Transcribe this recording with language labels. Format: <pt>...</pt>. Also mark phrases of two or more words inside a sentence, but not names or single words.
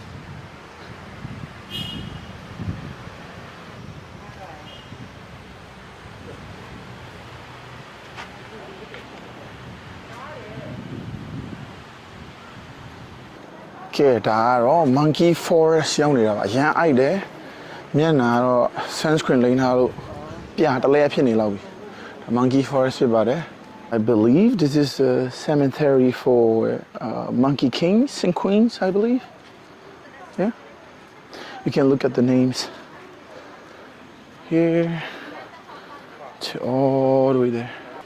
<en>Okay, đó monkey forest</en> <my>ရောက်နေတာပါအရန်အိုက်တယ်မျက်နှာတော့</my> <en>sunscreen</en> <my>လိမ့်ထားလို့ပြတလဲဖြစ်နေလောက်ပြီ</my> <en>monkey forest</en> <my>ဖြစ်ပါတယ်</my> <en>I believe this is a cemetery for monkey kings and queens I believe. Yeah, you can look at the names here to all the way there.</en>